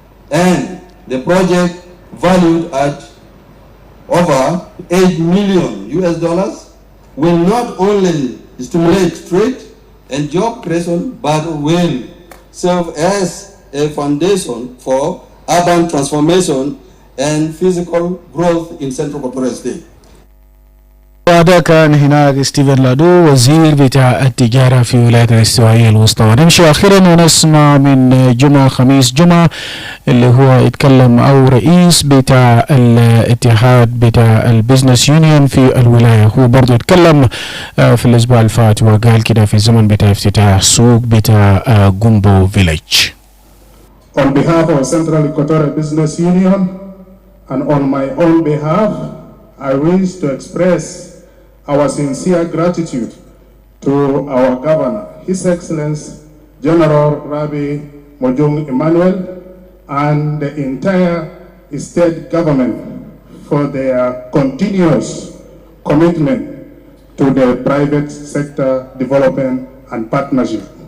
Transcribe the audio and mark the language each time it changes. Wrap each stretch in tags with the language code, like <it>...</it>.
<en>And the project, valued at over $8 million, will not only stimulate trade and job creation, but will serve as a foundation for urban transformation and physical growth in Central Equatorial State.</en> <ar>وهذا كان هناك ستيفن لادو وزير بتاع التجارة في ولاية الاستوائية الوسطى. نمشي أخيرا ونسمع من جمعة خميس جمعة اللي هو يتكلم أو رئيس بتاع الاتحاد بتاع البيزنس يونيون في الولاية. هو برضو يتكلم في الأسبوع الفات وقال كده في الزمن بتاع افتتاح سوق بتاع Gumbo Village.</ar> <en>On behalf of Central Equatorial Business Union and on my own behalf, I wish to express our sincere gratitude to our governor, His Excellency General Rabi Mojung Emmanuel, and the entire state government for their continuous commitment to the private sector development and partnership.</en>